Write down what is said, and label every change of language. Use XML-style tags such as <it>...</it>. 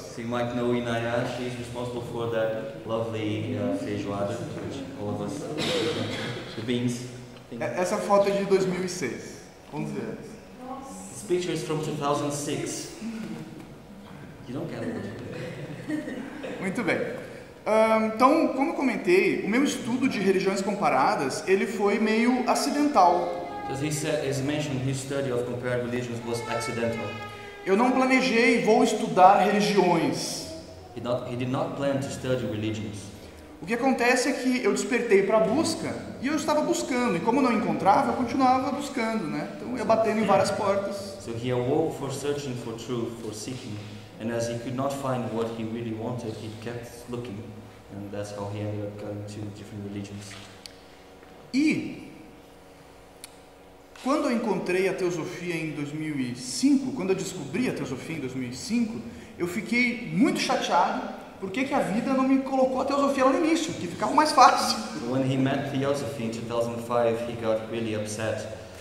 <en>So you might know Inaya, she's responsible for that lovely feijoada, which all of us, the beans.</en> <pt>Essa foto é de 2006, 11 anos.</pt> <en>This picture is from 2006. You don't get it.</en> <pt>Muito bem. Então, como eu comentei, o meu estudo de religiões comparadas, ele foi meio acidental.</pt> <en>As he said, as mentioned, his study of compared religions was accidental.</en> <pt>Eu não planejei, vou estudar religiões.</pt> <en>He did not plan to study religions.</en> <pt>O que acontece é que eu despertei para a busca e eu estava buscando, e como não encontrava, eu continuava buscando, né? Então eu ia batendo em várias portas.</pt> <en>So he awoke for searching for truth, for seeking, and as he could not find what he really wanted, he kept looking, and that's how he ended up going to different religions.</en> <pt>E quando eu encontrei a teosofia em 2005, quando eu descobri a teosofia em 2005, eu fiquei muito chateado porque que a vida não me colocou a teosofia lá no início, que ficava mais fácil.</pt> <en>When he met theosophy in 2005, he got really upset.</en>